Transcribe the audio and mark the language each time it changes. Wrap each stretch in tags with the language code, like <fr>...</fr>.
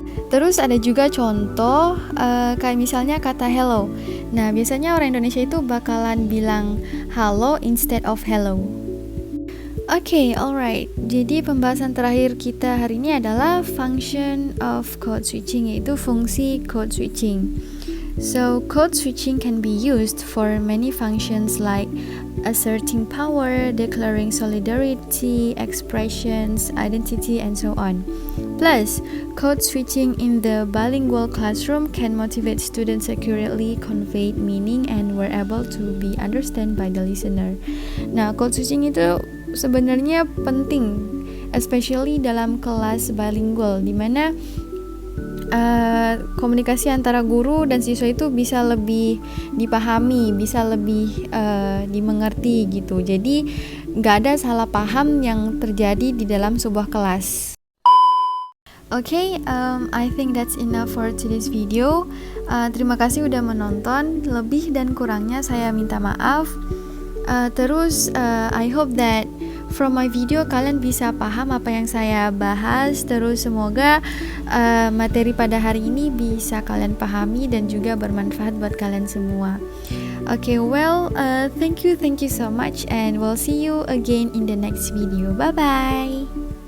<id>Terus ada juga contoh kayak misalnya kata hello. Nah, biasanya orang Indonesia itu bakalan bilang halo</id> <en>instead of</en> <id>hello. Oke,</id> <en>alright.</en> <id>Jadi pembahasan terakhir kita hari ini adalah function of code switching, yaitu fungsi code switching.</id> <en>So, code switching can be used for many functions like asserting power, declaring solidarity, expressions, identity, and so on. Plus, code switching in the bilingual classroom can motivate students accurately convey meaning and were able to be understood by the listener.</en> <id>Nah, code switching itu sebenarnya penting,</id> <en>especially</en> <id>dalam kelas bilingual, di mana komunikasi antara guru dan siswa itu bisa lebih dipahami, bisa lebih dimengerti gitu. Jadi nggak ada salah paham yang terjadi di dalam sebuah kelas.</id> <en>Okay, I think that's enough for today's video.</en> <id>Terima kasih udah menonton. Lebih dan kurangnya saya minta maaf.</id> <en>I hope that from my video</en> <id>kalian bisa paham apa yang saya bahas. Terus semoga materi pada hari ini bisa kalian pahami dan juga bermanfaat buat kalian semua.</id> <en>Okay, thank you so much and we'll see you again in the next video. Bye bye.</en>